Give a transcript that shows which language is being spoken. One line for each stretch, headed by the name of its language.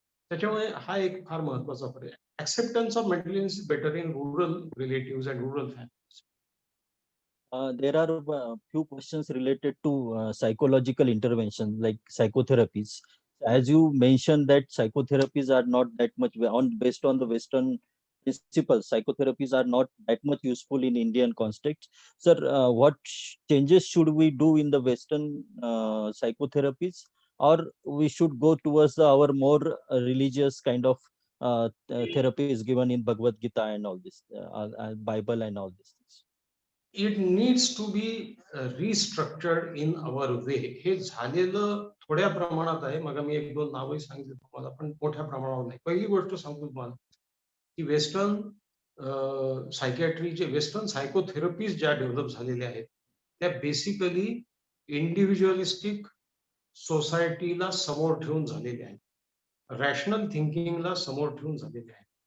Marathi: त्याच्यामुळे हा एक फार महत्वाचा पर्याय.
English: Acceptance of mental illness is better in rural relatives and rural families. There are few questions related to psychological intervention like psychotherapies. As you mentioned that psychotherapies are not that much based on the Western principles. Psychotherapies are not that much useful in Indian context. Sir, what changes should we do in the Western psychotherapies, or we should go towards our more religious kind of therapies given in Bhagavad Gita and all this, Bible and all these things? It needs to be restructured in our way.
Marathi: हे झालेलं थोड्या प्रमाणात आहे. मग मी एक दोन नावही सांगितली तुम्हाला, पण मोठ्या प्रमाणावर नाही. पहिली गोष्ट सांगतो तुम्हाला की वेस्टर्न सायकॅट्रीचे, वेस्टर्न सायकोथेरपीज ज्या डेव्हलप झालेल्या आहेत त्या बेसिकली इंडिव्हिज्युअलिस्टिक सोसायटीला समोर ठेवून झालेल्या आहेत, रॅशनल थिंकिंगला समोर ठेवून झालेल्या आहेत.